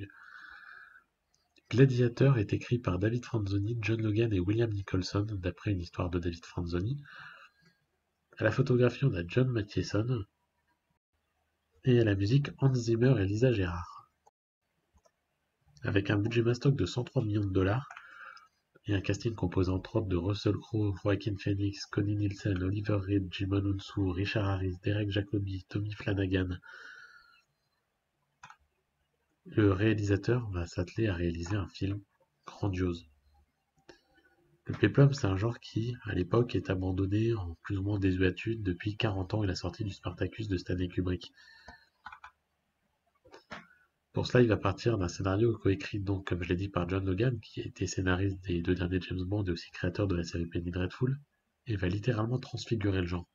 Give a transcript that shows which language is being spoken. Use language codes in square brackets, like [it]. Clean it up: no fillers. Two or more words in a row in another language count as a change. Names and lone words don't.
[fr] Gladiator est écrit par David Franzoni, John Logan et William Nicholson, d'après une histoire de David Franzoni. À la photographie, on a John Mathieson. Et à la musique, Hans Zimmer et Lisa Gerrard. Avec un budget mastoc de 103 millions de dollars et un casting composé entre autres de Russell Crowe, Joaquin Phoenix, Connie Nielsen, Oliver Reed, Jimon Hounsou, Richard Harris, Derek Jacobi, Tommy Flanagan. Le réalisateur va s'atteler à réaliser un film grandiose. Le péplum, c'est un genre qui, à l'époque, est abandonné en plus ou moins désuétude depuis 40 ans et la sortie du Spartacus de Stanley Kubrick. Pour cela, il va partir d'un scénario coécrit donc, comme je l'ai dit, par John Logan, qui a été scénariste des 2 derniers James Bond et aussi créateur de la série Penny Dreadful, et va littéralement transfigurer le genre.